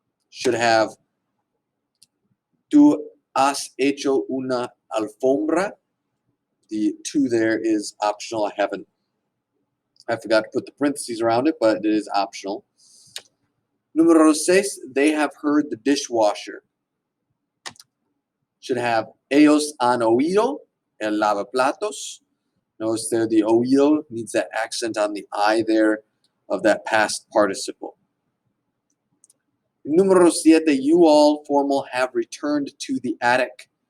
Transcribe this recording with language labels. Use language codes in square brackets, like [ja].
[en] Should have [es] tú has hecho una alfombra. [en] The to there is optional. I forgot to put the parentheses around it, but it is optional. Número 6, they have heard the dishwasher. Should have [es] ellos han oído el lavaplatos. [en] Notice there the oído needs that accent on the I there of that past participle. Número 7, you all, formal, have returned to the attic.